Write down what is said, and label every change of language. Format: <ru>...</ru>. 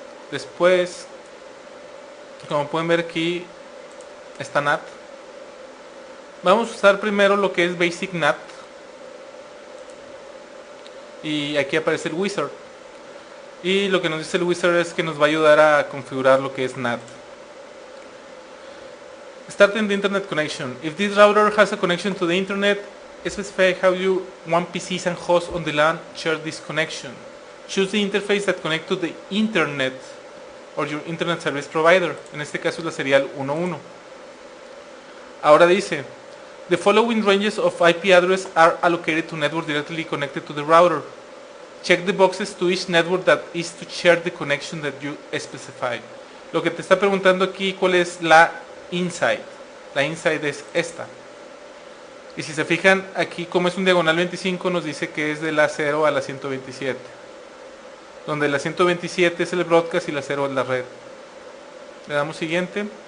<es>Después, como pueden ver aquí, está NAT. Vamos a usar primero lo que es Basic NAT. Y aquí aparece el Wizard. Y lo que nos dice el Wizard es que nos va a ayudar a configurar lo que es NAT.</es> <en>Starting the internet connection. If this router has a connection to the internet, specify how you want PCs and hosts on the LAN share this connection. Choose the interface that connects to the internet or your internet service provider.</en> <es>En este caso es la serial 11. Ahora dice,</es> <en>the following ranges of IP address are allocated to network directly connected to the router. Check the boxes to each network that is to share the connection that you specify.</en> <es>Lo que te está preguntando aquí, ¿cuál es la inside? La inside es esta. Y si se fijan, aquí como es un diagonal 25, nos dice que es de la 0 a la 127. Donde la 127 es el broadcast y la 0 es la red. Le damos siguiente.</es>